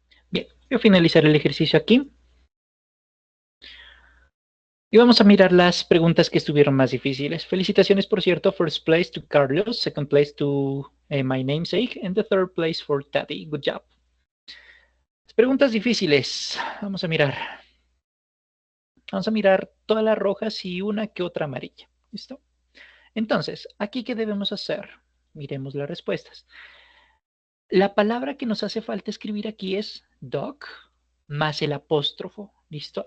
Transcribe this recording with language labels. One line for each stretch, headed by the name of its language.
Spanish: Voy a finalizar el ejercicio aquí. Y vamos a mirar las preguntas que estuvieron más difíciles. Felicitaciones, por cierto.
English: First place to Carlos, second place to my namesake, and the third place for Tati. Good job.
Spanish: Las preguntas difíciles. Vamos a mirar. Vamos a mirar todas las rojas y una que otra amarilla. ¿Listo? Entonces, ¿aquí qué debemos hacer? Miremos las respuestas. La palabra que nos hace falta escribir aquí es dog más el apóstrofo. ¿Listo?